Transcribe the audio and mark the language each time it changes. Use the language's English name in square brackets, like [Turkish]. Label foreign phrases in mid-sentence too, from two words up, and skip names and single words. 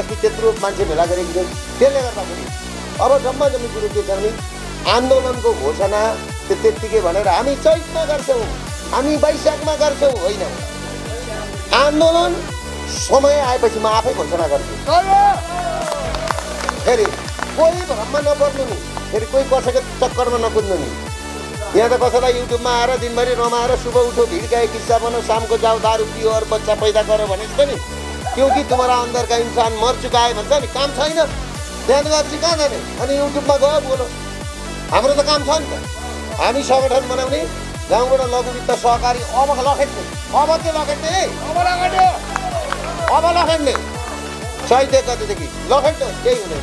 [Nepali] अस्ति त्यत्रो मान्छे भेला गरेको थियो। त्यसले गर्दाखेरि अब जम्मा जम्मी कुरो के छ भने आन्दोलनको घोषणा त्यत्तिकै भनेर हामी चैतमा गर्छौँ, हामी वैशाखमा गर्छौँ होइन। आन्दोलन समय आएपछि म आफै घोषणा गर्छु। फेरि कोही भ्रममा नपर्नु नि, फेरि कोही कसैको चक्करमा नकुद्नु नि। यहाँ त कसैलाई युट्युबमा आएर दिनभरि रमाएर [Hindi] सुबह उठो, भिडकाए, किस्सा बनाओ, शामको जाओ, दारू पियो और बच्चा पैदा करो [Nepali] भने जस्तो नि। [Hindi] क्योंकि तुम्हारा अंदर का इंसान मर चुका है [Nepali] भन्छ नि। काम छैन, त्यहाँ गएपछि कहाँ जाने? अनि युट्युबमा गयो बोलो। हाम्रो त काम छ नि त। हामी सङ्गठन बनाउने, गाउँबाट लघु वित्त सहकारी अब लखेट्ने, अब के लखेट्ने है? अब लखेट्ने चैत 1 गतेदेखि लखेट्नु, केही हुँदैन।